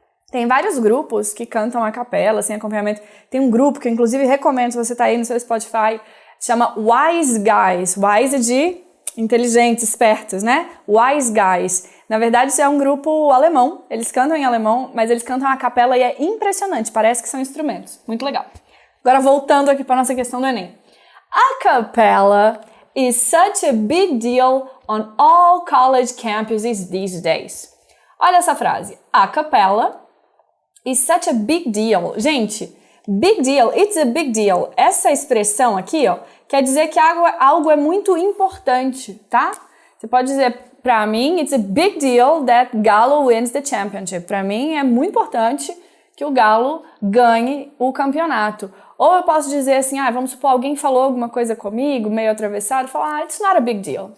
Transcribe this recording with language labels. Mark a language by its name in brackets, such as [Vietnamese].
[Portuguese] Tem vários grupos que cantam a capela, sem acompanhamento. Tem um grupo que eu, inclusive, recomendo, se você está aí no seu Spotify, chama Wise Guys. Wise é de inteligentes, espertos, né? Wise Guys. Na verdade, isso é um grupo alemão. Eles cantam em alemão, mas eles cantam a capela e é impressionante. Parece que são instrumentos. Muito legal. Agora, voltando aqui para a nossa questão do Enem. [English] A cappella is such a big deal on all college campuses these days. [Portuguese] Olha essa frase. [English] A cappella is such a big deal. Gente, big deal, it's a big deal. [Portuguese] Essa expressão aqui, ó, quer dizer que algo é muito importante, tá? Você pode dizer, pra mim, [English] it's a big deal that Galo wins the championship. [Portuguese] Pra mim, é muito importante que o Galo ganhe o campeonato. Ou eu posso dizer assim, vamos supor, alguém falou alguma coisa comigo, meio atravessado, falar, [English] it's not a big deal.